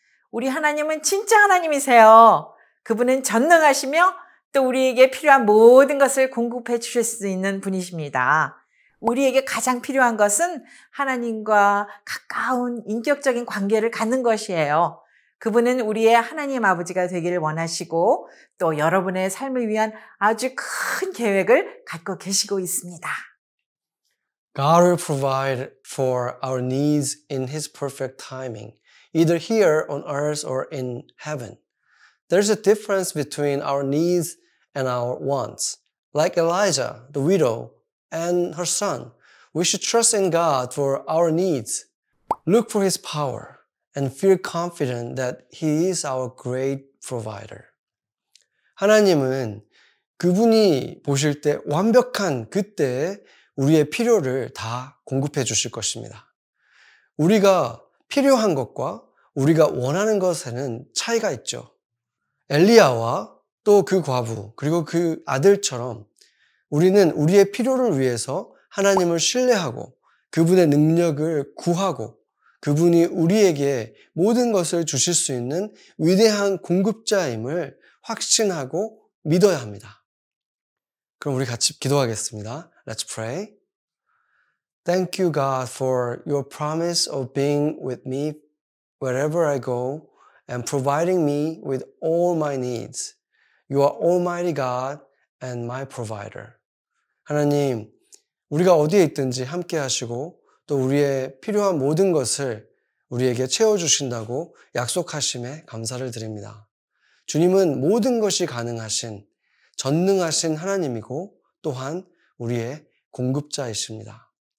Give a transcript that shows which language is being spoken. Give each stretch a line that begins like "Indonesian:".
Korean: 우리 하나님은 진짜 하나님이세요. 그분은 전능하시며 또 우리에게 필요한 모든 것을 공급해 주실 수 있는 분이십니다. 우리에게 가장 필요한 것은 하나님과 가까운 인격적인 관계를 갖는 것이에요. 그분은 우리의 하나님 아버지가 되기를 원하시고 또 여러분의 삶을 위한 아주 큰 계획을 갖고 계시고 있습니다.
English: God will provide for our needs in His perfect timing, either here on earth or in heaven. There's a difference between our needs and our wants. Like Elijah, the widow, and her son, we should trust in God for our needs. Look for His power and feel confident that He is our great provider.
Korean: 하나님은 그분이 보실 때 완벽한 그때에 우리의 필요를 다 공급해 주실 것입니다. 우리가 필요한 것과 우리가 원하는 것에는 차이가 있죠. 엘리야와 또 그 과부 그리고 그 아들처럼 우리는 우리의 필요를 위해서 하나님을 신뢰하고 그분의 능력을 구하고 그분이 우리에게 모든 것을 주실 수 있는 위대한 공급자임을 확신하고 믿어야 합니다. 그럼 우리 같이 기도하겠습니다.
English: Let's pray. Thank you, God, for your promise of being with me wherever I go and providing me with all my needs. You are Almighty God and my provider.
Korean: 하나님, 우리가 어디에 있든지 함께 하시고 또 우리의 필요한 모든 것을 우리에게 채워주신다고 약속하심에 감사를 드립니다. 주님은 모든 것이 가능하신 전능하신 하나님이고 또한 우리의 공급자이십니다.